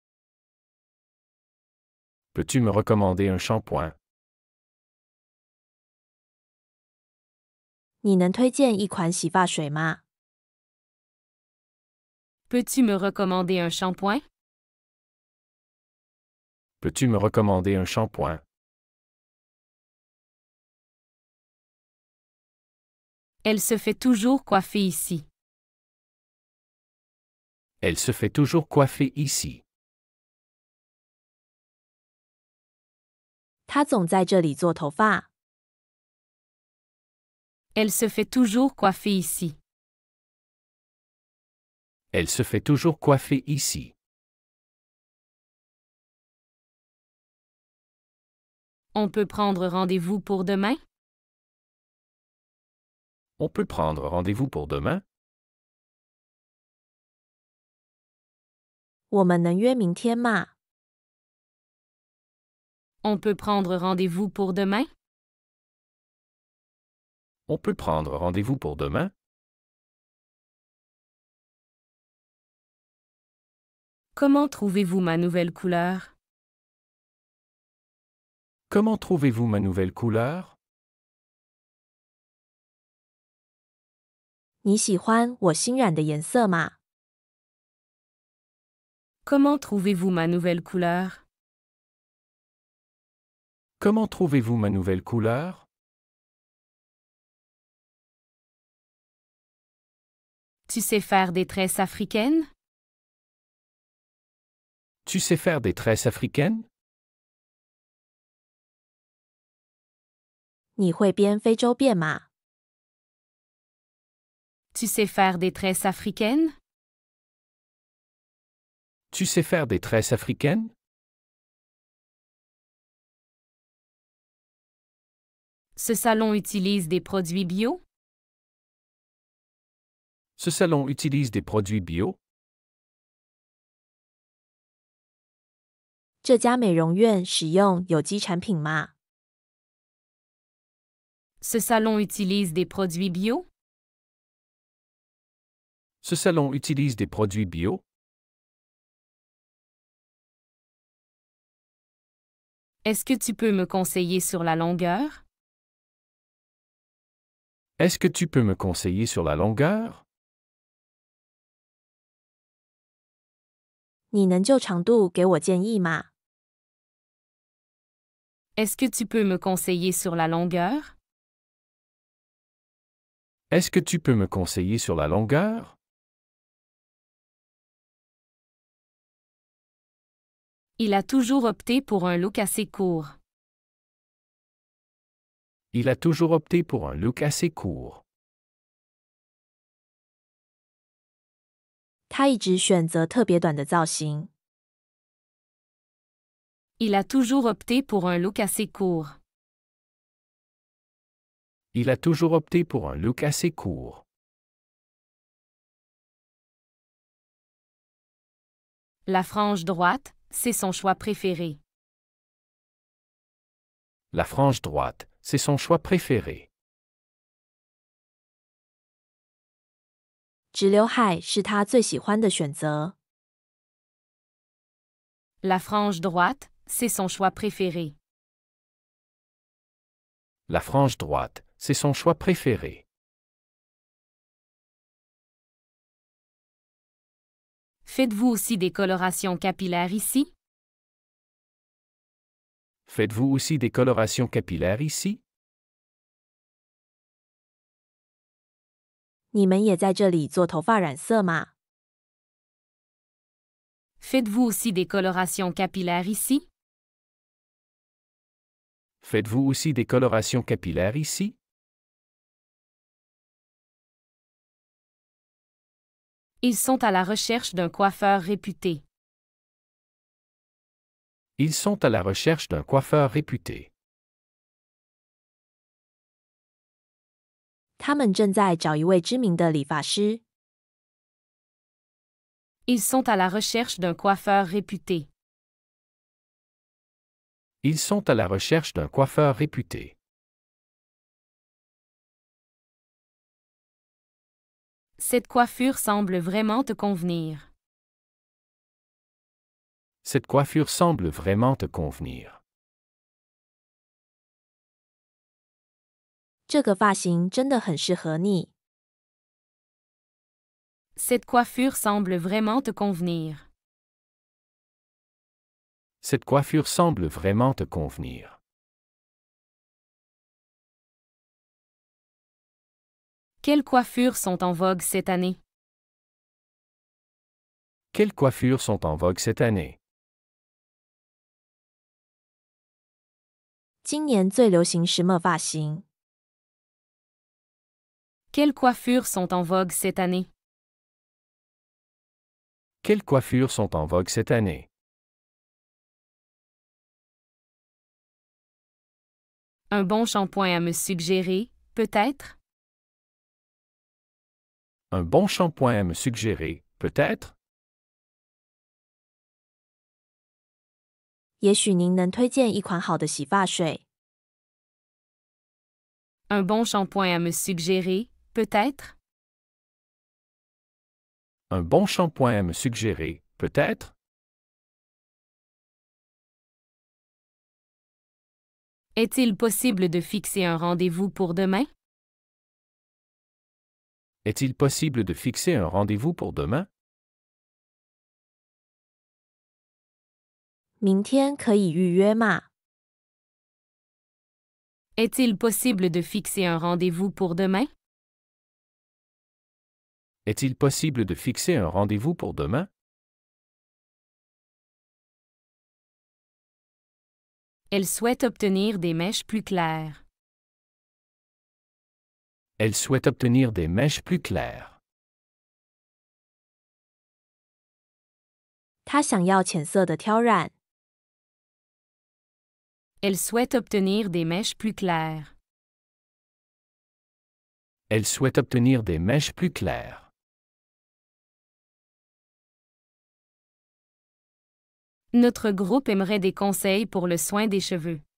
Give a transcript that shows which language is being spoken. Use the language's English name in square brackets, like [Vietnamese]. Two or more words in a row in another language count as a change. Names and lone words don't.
[French] Peux-tu me recommander un shampoing? [Chinese] 你能推荐一款洗发水吗？ [French] Peux-tu me recommander un shampoing? Peux-tu me recommander un shampoing? Elle se fait toujours coiffer ici. Elle se fait toujours coiffer ici. [Chinese] 他总在这里做头发。 [French] Elle se fait toujours coiffer ici. Elle se fait toujours coiffer ici. On peut prendre rendez-vous pour demain? On peut prendre rendez-vous pour demain? [Chinese] 我们能约明天吗？ [French] On peut prendre rendez-vous pour demain? On peut prendre rendez-vous pour demain? Comment trouvez-vous ma nouvelle couleur? Comment trouvez-vous ma nouvelle couleur? [Chinese] 你喜欢我新染的颜色吗？ [French] Comment trouvez-vous ma nouvelle couleur? Comment trouvez-vous ma nouvelle couleur? Tu sais faire des tresses africaines? Tu sais faire des tresses africaines? [Chinese] 你会编非洲辫吗？ [French] Tu sais faire des tresses africaines? Tu sais faire des tresses africaines? Ce salon utilise des produits bio? Ce salon utilise des produits bio? [Chinese] 这家美容院使用有机产品吗？ [French] Ce salon utilise des produits bio? Ce salon utilise des produits bio? Est-ce que tu peux me conseiller sur la longueur? Est-ce que tu peux me conseiller sur la longueur? [Chinese] 你能就长度给我建议吗？ [French] Est-ce que tu peux me conseiller sur la longueur? Est-ce que tu peux me conseiller sur la longueur? Il a toujours opté pour un look assez court. Il a toujours opté pour un look assez court. [Chinese] 他一直选择特别短的造型。 [French] Il a toujours opté pour un look assez court. Il a toujours opté pour un look assez court. La frange droite, c'est son choix préféré. La frange droite, c'est son choix préféré. [Chinese] 直刘海是他最喜欢的选择。 [French] La frange droite, c'est son choix préféré. La frange droite, c'est son choix préféré. Faites-vous aussi des colorations capillaires ici? Faites-vous aussi des colorations capillaires ici? [Chinese] 你们也在这里做头发染色吗？ [French] Faites-vous aussi des colorations capillaires ici? Faites-vous aussi des colorations capillaires ici? Ils sont à la recherche d'un coiffeur réputé. Ils sont à la recherche d'un coiffeur réputé. [Chinese] 他们正在找一位知名的理发师。 [French] Ils sont à la recherche d'un coiffeur réputé. Ils sont à la recherche d'un coiffeur réputé. Cette coiffure semble vraiment te convenir. Cette coiffure semble vraiment te convenir. [Chinese] 这个发型真的很适合你。 [French] Cette coiffure semble vraiment te convenir. Cette coiffure semble vraiment te convenir. Quelles coiffures sont en vogue cette année? Quelles coiffures sont en vogue cette année? [Chinese] 今年最流行什么发型？ [French] Quelles coiffures sont en vogue cette année? Quelles coiffures sont en vogue cette année? Un bon shampoing à me suggérer, peut-être? Un bon shampoing à me suggérer, peut-être? [Chinese] 也许您能推荐一款好的洗发水。 [French] Un bon shampoing à me suggérer, peut-être? Un bon shampoing à me suggérer, peut-être? Est-il possible de fixer un rendez-vous pour demain? Est-il possible de fixer un rendez-vous pour demain? [Chinese] 明天可以预约吗？ [French] Est-il possible de fixer un rendez-vous pour demain? Est-il possible de fixer un rendez-vous pour demain? Elle souhaite obtenir des mèches plus claires. Elle souhaite obtenir des mèches plus claires. [Chinese] 她想要更亮的发丝。 [French] Elle souhaite obtenir des mèches plus claires. [Chinese] 她她想要浅色的挑染。 [French] Elle souhaite obtenir des mèches plus claires. Elle souhaite obtenir des mèches plus claires. Notre groupe aimerait des conseils pour le soin des cheveux.